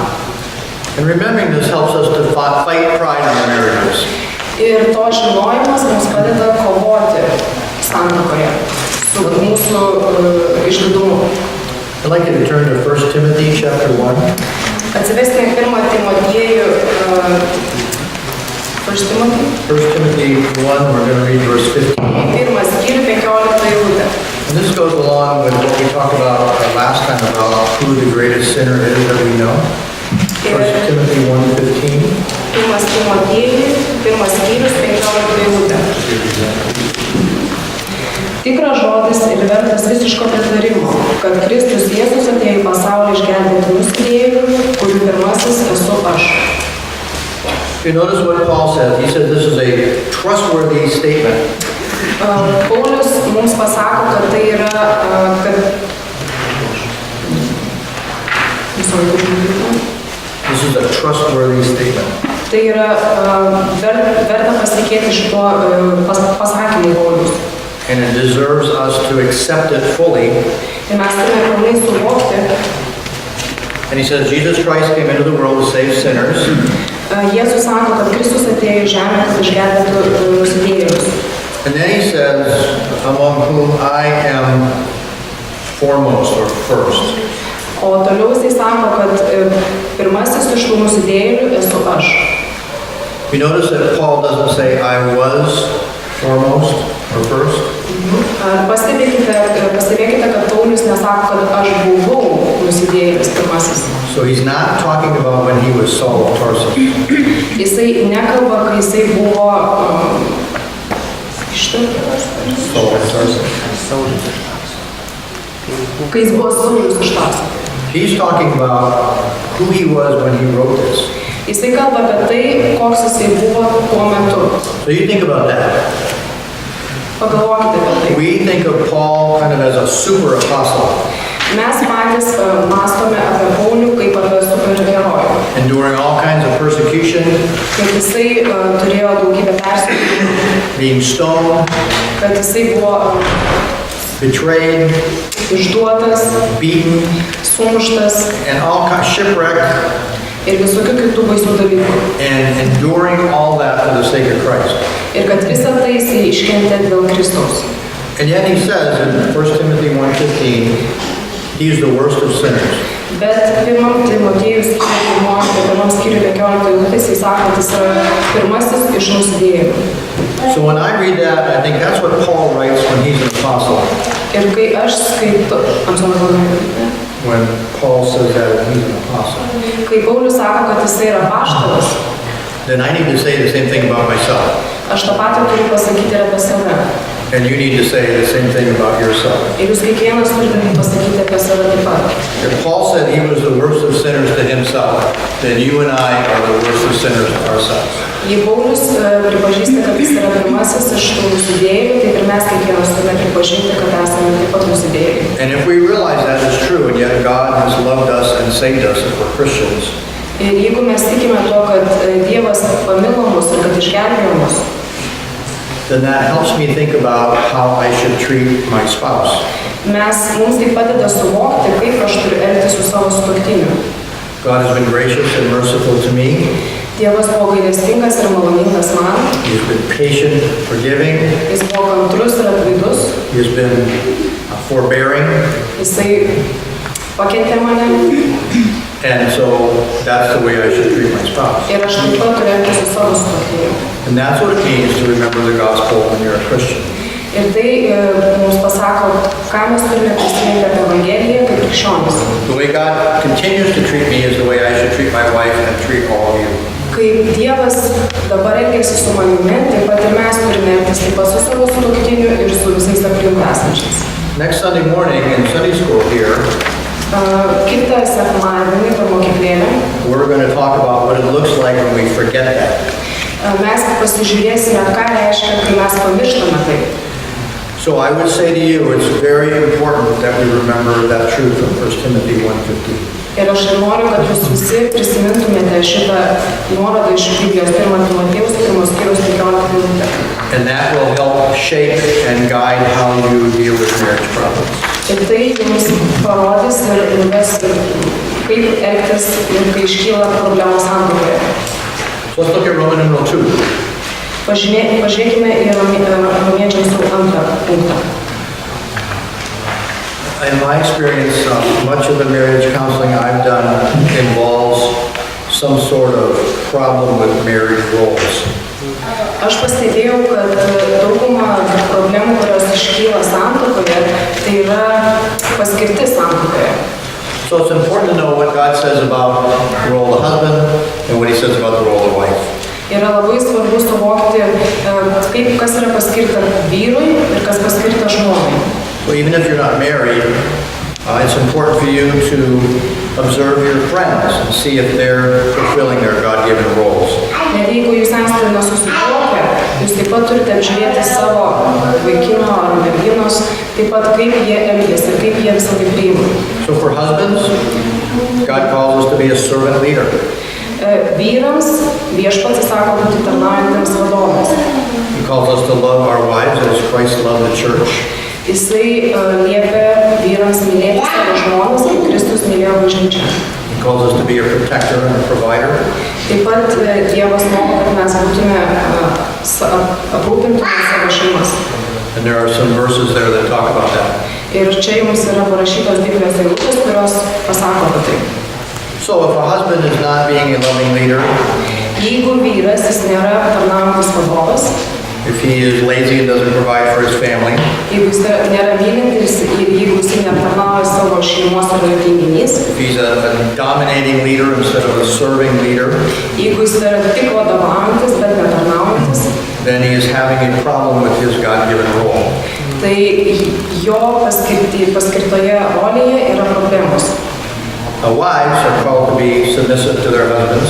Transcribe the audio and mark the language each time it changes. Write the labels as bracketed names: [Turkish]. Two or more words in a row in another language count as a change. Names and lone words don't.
[English] And remembering this helps us to fight pride in our marriages. [Lithuanian] Ir to žinojimas mums padeda kovoti santuokoje su mūsų išdidumu. [English] I'd like you to turn to 1 Timothy chapter 1. [Lithuanian] Atsiveskime 1 Timotiejų 1 [English] Timothy 1, we're going to read verse 15. [Lithuanian] 1 skyrių 15 eilutė. [English] And this goes along with what we talked about last time about who the greatest sinner is that we know. 1 Timothy 1:15. [Lithuanian] 1 Timotiejų 1 skyrius 15 eilutė. Tikras žodis ir vertas visiško pritarimo, kad Kristus Jėzus atėjo į pasaulį išgelbėti nusidėjėlių, kurių pirmasis esu aš. [English] You notice what Paul says. He says this is a trustworthy statement. [Lithuanian] Paulius mums pasako, kad tai yra, [English] This is a trustworthy statement. [Lithuanian] Tai yra verta pasitikėti šituo pasakymu Pauliaus. [English] And it deserves us to accept it fully. [Lithuanian] Ir mes turime pilnai suvokti. [English] And he says, Jesus Christ came into the world to save sinners. [Lithuanian] Jėzus sako, kad Kristus atėjo į žemę, kad išgelbėtų nusidėjėlius. [English] And then he says, among whom I am foremost or first. [Lithuanian] O toliau jisai sako, kad pirmasis iš tų nusidėjėlių esu aš. [English] You notice that Paul doesn't say, I was foremost or first? [Lithuanian] Pastebėkite, kad Paulius nesako, kad aš buvau nusidėjėlis pirmasis. [English] So he's not talking about when he was Saul of Tarsus. [Lithuanian] Jisai nekalba, kai jisai buvo [English] Saul of Tarsus. [Lithuanian] Kai jis buvo Saulius iš Tarso. [English] He's talking about who he was when he wrote this. [Lithuanian] Jisai kalba apie tai, koks jisai buvo tuo metu. [English] So you think about that. [Lithuanian] Pagalvokite apie tai. [English] We think of Paul kind of as a super apostle. [Lithuanian] Mes patys mąstome apie Paulių kaip apie superherojų. [English] Enduring all kinds of persecution. [Lithuanian] Kad jisai turėjo daugybę persekiojimų. [English] Being stoned. [Lithuanian] Kad jisai buvo [English] betrayed. [Lithuanian] Išduotas. [English] Beaten. [Lithuanian] Sumuštas. [English] And all kinds of shipwreck. [Lithuanian] Ir visokių kitų baisių dalykų. [English] And enduring all that for the sake of Christ. [Lithuanian] Ir kad visą tai jisai iškentė dėl Kristaus. [English] And yet he says in 1 Timothy 1:15, he is the worst of sinners. [Lithuanian] Bet pirmam Timotėjus skyriui 15 eilutės jis sako, kad jis yra pirmasis iš nusidėjėlių. [English] So when I read that, I think that's what Paul writes when he's an apostle. [Lithuanian] Ir kai aš skaitau, [English] when Paul says that he's an apostle. [Lithuanian] Kai Paulius sako, kad jisai yra apaštalas, [English] then I need to say the same thing about myself. [Lithuanian] Aš tą patį turiu pasakyti ir apie save. [English] And you need to say the same thing about yourself. [Lithuanian] Ir jūs kiekvienas turite pasakyti apie save taip pat. [English] If Paul said he was the worst of sinners to himself, then you and I are the worst of sinners to ourselves. [Lithuanian] Jei Paulius pripažįsta, kad jis yra pirmasis iš tų nusidėjėlių, tai ir mes kiekvienas turime pripažinti, kad esame taip pat nusidėjėliai. [English] And if we realize that is true, and yet God has loved us and saved us if we're Christians, [Lithuanian] ir jeigu mes tikime to, kad Dievas pamilo mus ir kad išgelbėjo mus, [English] then that helps me think about how I should treat my spouse. [Lithuanian] Mums tai padeda suvokti, kaip aš turiu elgtis su savo sutuoktiniu. [English] God has been gracious and merciful to me. [Lithuanian] Dievas buvo gailestingas ir maloningas man. [English] He has been patient, forgiving. [Lithuanian] Jis buvo kantrus ir atlaidus. [English] He has been forbearing. [Lithuanian] Jisai pakentė mane. [English] And so that's the way I should treat my spouse. [Lithuanian] Ir aš taip pat turiu elgtis su savo sutuoktiniu. [English] And that's what it means to remember the gospel when you're a Christian. [Lithuanian] Ir tai mums pasako, ką mes turime prisiminti apie Evangeliją kaip krikščionis. [English] The way God continues to treat me is the way I should treat my wife and treat all of you. [Lithuanian] Kaip Dievas dabar elgiasi su manimi, taip pat ir mes turime elgtis taip pat su savo sutuoktiniu ir su visais aplink esančiais. [English] Next Sunday morning in Sunday school here, [Lithuanian] kitą sekmadienį per mokyklėlę [English] we're going to talk about what it looks like when we forget that. [Lithuanian] Mes pasižiūrėsime, ką reiškia, kai mes pamirštame tai. [English] So I would say to you, it's very important that we remember that truth from 1 Timothy 1:15. [Lithuanian] Ir aš noriu, kad jūs visi prisimintumėte šitą nuorodą iš Biblijos 1 Timotėjaus 1 skyriaus 15 eilutę. [English] And that will help shape and guide how you deal with marriage problems. [Lithuanian] Ir tai jums parodys ir nuves, kaip elgtis ir kai iškyla problemos santuokoje. [English] So let's look at Roman numeral 2. [Lithuanian] Pažiūrėkime į Romiečiams 2 punktą. [English] In my experience, much of the marriage counseling I've done involves some sort of problem with marriage roles. [Lithuanian] Aš pastebėjau, kad dauguma problemų, kurios iškyla santuokoje, tai yra paskirtis santuokoje. [English] So it's important to know what God says about the role of the husband and what he says about the role of the wife. [Lithuanian] Yra labai svarbu suvokti, kas yra paskirta vyrui ir kas paskirta žmonai. [English] So even if you're not married, it's important for you to observe your friends and see if they're fulfilling their God-given roles. [Lithuanian] Net jeigu jūs esate nesusituokę, jūs taip pat turite apžiūrėti savo vaikino ar merginos, taip pat kaip jie elgiasi ir kaip jie visą tai priima. [English] So for husbands, God calls us to be a servant leader. [Lithuanian] Vyrams viešpats įsako būti tarnaujantiems vadovams. [English] He calls us to love our wives as Christ loved the church. [Lithuanian] Jisai liepia vyrams mylėti savo žmonas, kaip Kristus mylėjo bažnyčią. [English] He calls us to be a protector and a provider. [Lithuanian] Taip pat Dievas moko, kad mes būtume aprūpintume savo šeimas. [English] And there are some verses there that talk about that. [Lithuanian] Ir čia jums yra parašytos Biblijos eilutės, kurios pasako apie tai. [English] So if a husband is not being a loving leader, [Lithuanian] Jeigu vyras jis nėra tarnaujantis vadovas, [English] if he is lazy and doesn't provide for his family, [Lithuanian] jeigu jis nėra mylintis ir jeigu jis neaptarnauja savo šeimos ar tinginys, [English] if he's a dominating leader instead of a serving leader, [Lithuanian] jeigu jis yra tik vadovaujantis, bet netarnaujantis, [English] then he is having a problem with his God-given role. [Lithuanian] tai jo paskirtoje rolėje yra problemos. [English] Wives are called to be submissive to their husbands